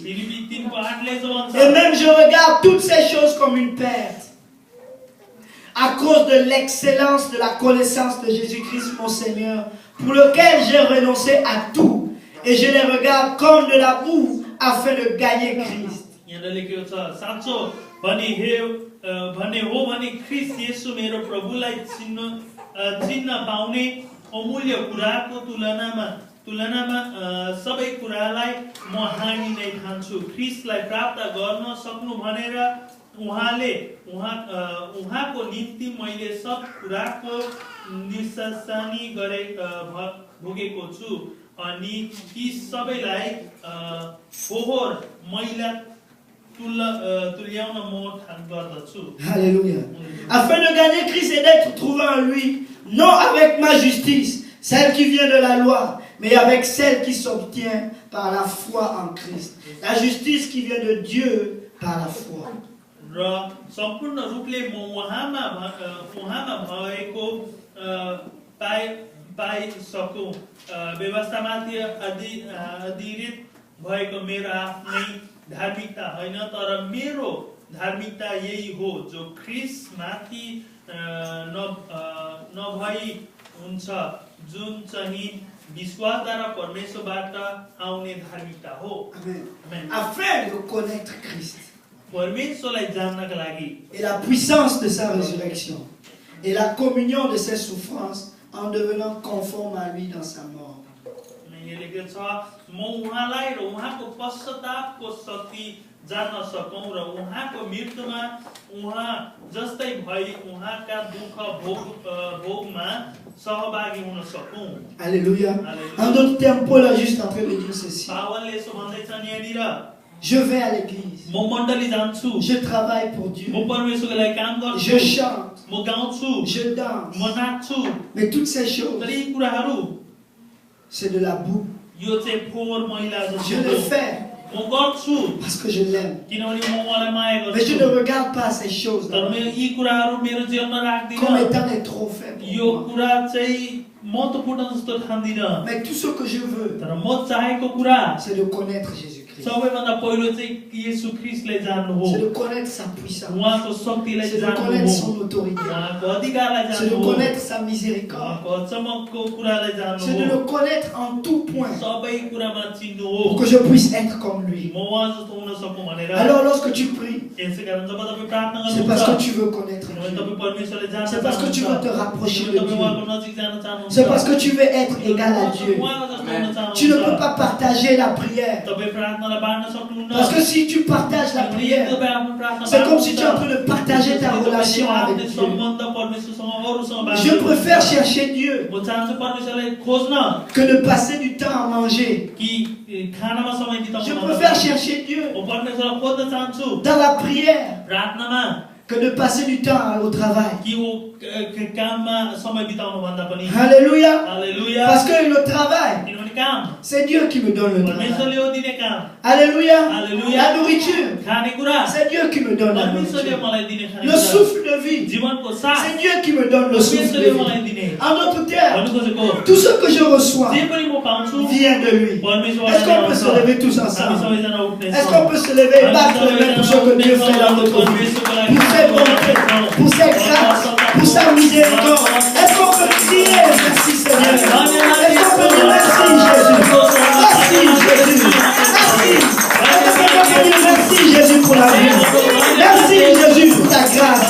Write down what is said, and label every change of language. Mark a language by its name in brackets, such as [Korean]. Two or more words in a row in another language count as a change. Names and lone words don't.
[French] Et même je regarde toutes ces choses comme une perte, à cause de l'excellence de la connaissance de Jésus-Christ mon Seigneur, pour lequel j'ai renoncé à tout, et je les regarde comme de la boue, afin de gagner Christ. [Nepali] तुलनामा सबै कुरालाई म हानि नै ठान्छु। ख्रीष्टलाई प्राप्त गर्न सक्नु भनेर उहाँको निम्ति मैले सब कुराको निशानी गरे भोगेको छु अनि ती सबैलाई फोहोर मैला तुल्याउन म ठान गर्दछु। [French] Alléluia. Afin de gagner Christ et d'être trouvé en lui, non avec ma justice, celle qui vient de la loi, mais avec celle qui s'obtient par la foi en Christ. La justice qui vient de Dieu par la foi. [Nepali] र सम्पूर्ण रूपले म उहाँमा भएको पाइसकु व्यवस्थामाथि अधिरित भएको मेरो आफ्नै धार्मिकता होइन, तर मेरो धार्मिकता यही हो जो ख्रीष्टमाथि नभई हुन्छ, जुन चाहिँ विश्वासद्वारा परमेश्वरबाट आउने धार्मिकता हो। [French] Afin de connaître Christ [Nepali] परमेश्वरलाई जान्नका लागि [French] et la puissance de sa résurrection et la communion de ses souffrances en devenant conforme à lui dans sa mort. [Nepali] लेखेको छ म उहाँलाई र उहाँको पश्चातापको शक्ति जान्न सकौं र उहाँको मृत्युमा उहाँ जस्तै भई उहाँका दुःख भोगमा सहभागी हुन सकौं। [French] Alléluia. En d'autres termes, Paul est juste en train de dire ceci. [Nepali] पावलले यसो भन्दैछ यहाँनिर, [French] je vais à l'église, [Nepali] म मण्डली जान्छु, [French] je travaille pour Dieu, [Nepali] म परमेश्वरको लागि काम गर्छु, [French] je chante, [Nepali] म गाउँछु, [French] je danse, [Nepali] म नाच्छु, [French] mais toutes ces choses, [Nepali] तर यी कुराहरू [French] c'est de la boue. [Nepali] यो चाहिँ फोहोर मैला [French] Je [Nepali] जस्तो [French] le [Nepali] हो। [French] fais [Nepali] म गर्छु [French] parce que je l'aime. [Nepali] किनभने म उहाँलाई माया [French] Mais je [Nepali] गर्छु [French] ne regarde pas ces choses [Nepali] तर मेरो यी कुराहरू मेरो जीवनमा [French] comme [Nepali] राख्दिनँ [French] étant des trophées pour [Nepali] यो [French] moi. [Nepali] कुरा चाहिँ महत्त्वपूर्ण जस्तो ठान्दिनँ [French] Mais tout ce que je veux, [Nepali] तर म चाहेको कुरा [French] c'est de connaître Jésus-Christ. [Nepali] सबैभन्दा पहिलो चाहिँ येशू ख्रीष्टलाई जान्नु हो [French] C'est de connaître sa puissance. [Nepali] उहाँको शक्तिलाई [French] C'est de [Nepali] जान्नु [French] connaître [Nepali] हो [French] son autorité. [Nepali] उहाँको अधिकारलाई [French] C'est [Nepali] जान्नु [French] de [Nepali] हो [French] connaître sa miséricorde. [Nepali] उहाँको अचम्मको कुरालाई जान्नु [French] C'est de [Nepali] हो [French] le connaître en tout point [Nepali] सबै कुरामा चिन्नु [French] pour [Nepali] हो [French] que je puisse être comme lui. [Nepali] म उहाँ जस्तो हुन सकौँ भनेर [French] Alors lorsque tu pries, [Nepali] यसै कारण जब तपाईँ प्रार्थना [French] c'est parce que [Nepali] गर्नुहुन्छ [French] tu veux connaître [Nepali] किनभने [French] Dieu. [Nepali] तपाईँ परमेश्वरलाई जान्न [French] C'est parce que tu veux te [Nepali] चाहनुहुन्छ [French] rapprocher de [Nepali] किनभने तपाईँ [French] Dieu. [Nepali] उहाँको नजिक जान चाहनुहुन्छ [French] C'est parce que tu veux être égal à Dieu. [Nepali] उहाँको जस्तो हुन चाहनुहुन्छ [French] Tu ne peux pas partager la prière. [Nepali] तपाईँ प्रार्थनालाई बाँड्न सक्नुहुन्न [French] Parce que si tu partages la [Nepali] किनभने [French] prière, [Nepali] तपाईँ आफ्नो प्रार्थना [French] c'est comme si tu es en [Nepali] बाँड्नुहुन्छ। [French] train de partager ta relation avec [Nepali] आफ्नो [French] Dieu. [Nepali] सम्बन्ध परमेश्वरसँग अरूसँग बाँड्नु। [French] Je préfère chercher Dieu [Nepali] म चाहन्छु परमेश्वरलाई खोज्न [French] que de passer du temps à manger. [Nepali] कि खानामा समय [French] Je [Nepali] बिताउनु [French] préfère chercher Dieu [Nepali] म परमेश्वरलाई खोज्न चाहन्छु [French] dans la prière [Nepali] प्रार्थनामा [French] que de passer du temps au travail. [Nepali] कि वो काममा समय बिताउनु भन्दा पनि [French] Alléluia. [Nepali] हालेलुया [French] Parce que le travail, [Nepali] किनभने काम [French] c'est Dieu qui me donne le travail. [Nepali] परमेश्वरले हो दिने काम [French] Alléluia. Alléluia. La nourriture, [Nepali] खाने कुरा [French] c'est Dieu qui me donne la [Nepali] परमेश्वरले [French] nourriture. [Nepali] मलाई दिने खाने [French] Le [Nepali] कुरा [French] souffle de vie, [Nepali] जीवनको साथ [French] c'est Dieu qui me donne le souffle de [Nepali] परमेश्वरले मलाई [French] vie. [Nepali] दिने [French] En d'autres termes, [Nepali] भन्नु खोजेको [French] tout ce que je reçois [Nepali] जे पनि म पाउँछु [French] vient de lui. [Nepali] परमेश्वरबाट [French] Est-ce qu'on peut se lever tous [Nepali] हामी [French] ensemble? [Nepali] सबैजना उठ्ने [French] Est-ce qu'on peut se lever et battre les mains pour ce que Dieu fait dans notre vie? Pour ses bontés, pour ses grâces, pour sa miséricorde. Est-ce qu'on peut crier merci Seigneur? Est-ce qu'on peut dire merci Jésus? Merci Jésus. Merci. Est-ce qu'on peut dire merci Jésus pour la vie? Merci Jésus pour ta grâce.